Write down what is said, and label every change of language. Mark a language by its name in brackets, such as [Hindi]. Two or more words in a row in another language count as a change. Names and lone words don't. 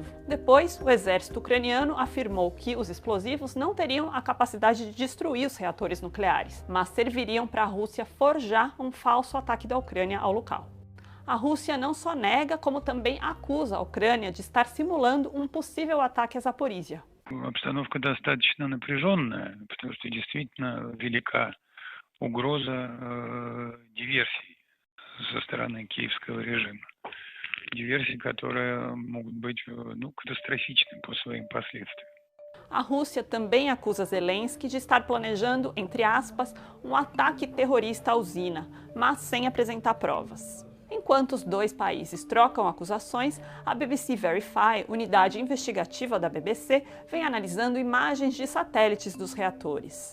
[Portuguese] Depois, o exército ucraniano afirmou que os explosivos não teriam a capacidade de destruir os reatores nucleares, mas serviriam para a Rússia forjar um falso ataque da Ucrânia ao local. A Rússia não só nega, como também acusa a Ucrânia de estar simulando um possível ataque a Zaporizhia. [Russian] Обстановка достаточно напряженная, потому что действительно велика угроза диверсий со стороны киевского режима. Диверсий, которые могут быть катастрофичны по своим последствиям. [Portuguese] A Rússia também acusa Zelensky de estar planejando, entre aspas, um ataque terrorista à usina, mas sem apresentar provas. Enquanto os dois países trocam acusações, a BBC Verify, unidade investigativa da BBC, vem analisando imagens de satélites dos reatores.